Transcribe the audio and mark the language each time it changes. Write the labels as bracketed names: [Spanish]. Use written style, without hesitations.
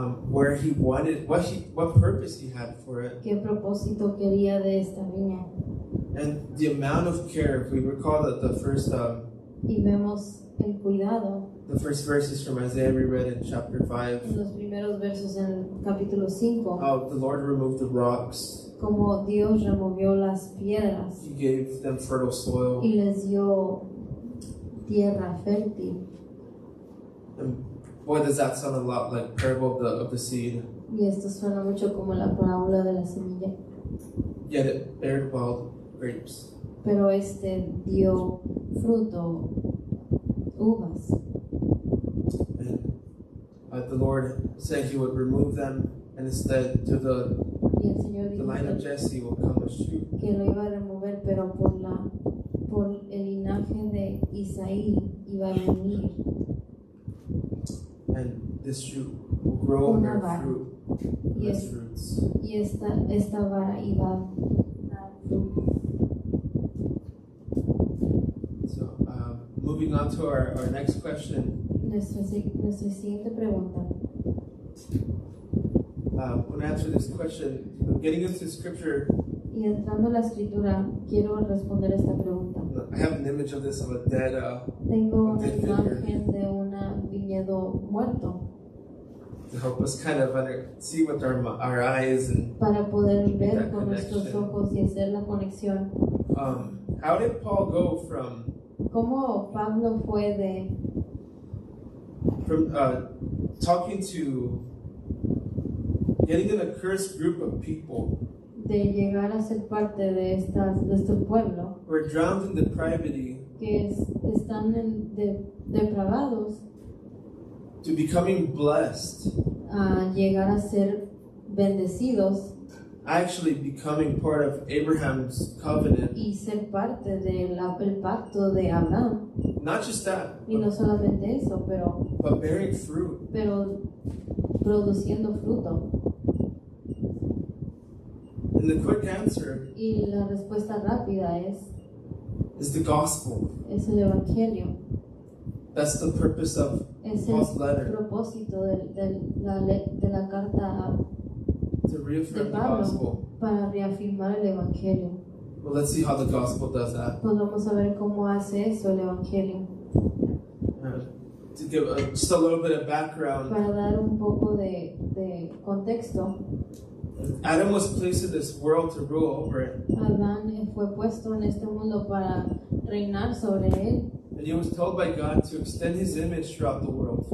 [English] where he wanted, what purpose he had for it, [Spanish] qué propósito quería de esta viña. [English] and the amount of care. If we recall that the [Spanish] Y vemos el cuidado [English] first verses from Isaiah we read in chapter 5, [Spanish] en los primeros versos en el capítulo 5, [English] how the Lord removed the rocks, [Spanish] como Dios removió las piedras [English] He gave them fertile soil, [Spanish] y les dio tierra fértil. [English] and boy, does that sound a lot like parable of the seed. [Spanish] Y esto suena mucho como la parábola de la semilla, [English] Yet it bared wild grapes. [Spanish] pero dio fruto, uvas. [English] And the Lord said He would remove them, and instead to the [Spanish] Y el Señor dijo [English] line of Jesse will come a shoot. [Spanish] que lo iba a remover, pero por el linaje de Isaí iba a venir [English] And this shoot will grow and [Spanish] una [English] bear [Spanish] vara. [English] fruit. [Spanish] Y, [English] Its [Spanish] es- [English] fruits. [Spanish] y esta vara iba a dar fruto. [English] So, moving on to our next question. [Spanish] Nuestra siguiente pregunta. [English] I want to answer this question. Getting into scripture, [Spanish] Y entrando a la escritura, quiero responder esta pregunta. [English] I have an image of this of a dead. [Spanish] Tengo una [English] Dead [Spanish] imagen de un viñedo muerto [English] To help us kind of see with our eyes and [Spanish] para poder ver [English] that [Spanish] con nuestros [English] connection. [Spanish] ojos y hacer la conexión. [English] How did Paul go from [Spanish] ¿Cómo Pablo fue de [English] talking to getting in a cursed group of people [Spanish] llegar a ser parte de este pueblo [English] who are drowned in depravity [Spanish] que están depravados [English] to becoming blessed, [Spanish] a llegar a ser bendecidos [English] actually becoming part of Abraham's covenant? [Spanish] y ser parte del pacto de Abraham? [English] Not just that, [Spanish] Y no solamente eso, [English] but bearing fruit. [Spanish] pero produciendo fruto. [English] And the quick answer [Spanish] Y la respuesta rápida [English] is the gospel. [Spanish] es el evangelio. [English] That's the purpose of [Spanish] Es el [English] Paul's letter, [Spanish] propósito de la carta [English] to reaffirm [Spanish] de [English] the [Spanish] Pablo [English] gospel. [Spanish] para reafirmar el evangelio. [English] Well, let's see how the gospel does that. [Spanish] Pues vamos a ver cómo hace eso el evangelio. [English] To give just a little bit of background, [Spanish] Para dar un poco de contexto, [English] Adam was placed in this world to rule over it. [Spanish] Adán fue puesto en este mundo para reinar sobre él [English] And he was told by God to extend his image throughout the world.